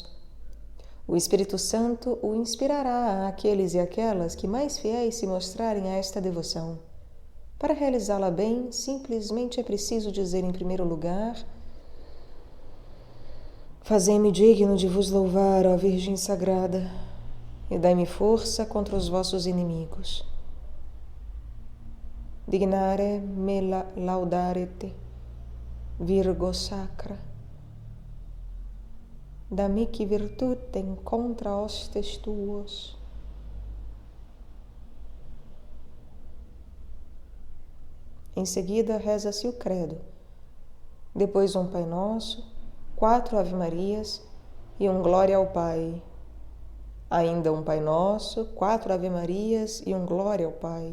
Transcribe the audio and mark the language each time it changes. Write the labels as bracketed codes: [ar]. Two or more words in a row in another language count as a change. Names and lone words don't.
[pt] O Espírito Santo o inspirará àqueles e aquelas que mais fiéis se mostrarem a esta devoção. Para realizá-la bem, simplesmente é preciso dizer em primeiro lugar: fazei-me digno de vos louvar, ó Virgem Sagrada, e dai-me força contra os vossos inimigos. [la] Dignare me laudarete, Virgo Sacra, da-mihi virtutem contra hostes tuos. [pt] Em seguida, reza-se o credo, depois um Pai Nosso, 4 Ave-Marias e um Glória ao Pai. Ainda um Pai Nosso, 4 Ave-Marias e um Glória ao Pai.